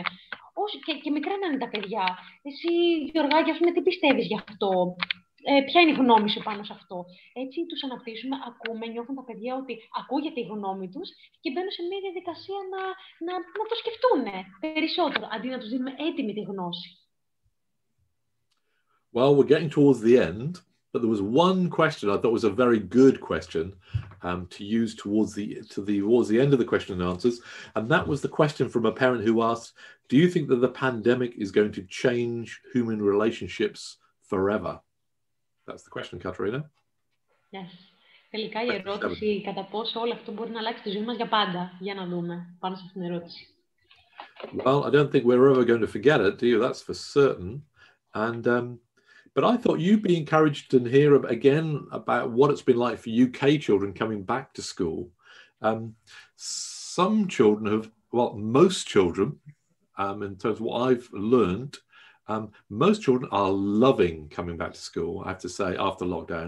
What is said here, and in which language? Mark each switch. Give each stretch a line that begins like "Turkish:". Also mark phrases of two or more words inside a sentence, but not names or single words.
Greek: Και μικρά να είναι τα παιδιά. Εσύ, Γιωργάκη, ας πούμε, τι πιστεύεις γι' αυτό? Ποια είναι η γνώμη σου πάνω σε αυτό? Έτσι τους αναπτύσσουμε, ακούμε, νιώθουν τα παιδιά ότι ακούγεται η γνώμη τους και μπαίνουν σε μια διαδικασία να το σκεφτούν περισσότερο, αντί να τους δίνουμε έτοιμη τη γνώση.
English: Well, we're getting towards the end. But there was one question I thought was a very good question to use towards the end of the question and answers, and that was the question from a parent who asked, "Do you think that the pandemic is going to change human relationships forever?" That's the question, Katerina. Yes.
Greek: Τελικά η ερώτηση κατά πόσο όλο αυτό μπορεί να αλλάξει τη ζωή μας για πάντα. Για να δούμε πάνω σε αυτήν την ερώτηση.
English: Well, I don't think we're ever going to forget it, do you? That's for certain. And but I thought you'd be encouraged to hear again about what it's been like for UK children coming back to school. Some children most children, in terms of what I've learned, most children are loving coming back to school, I have to say, after lockdown.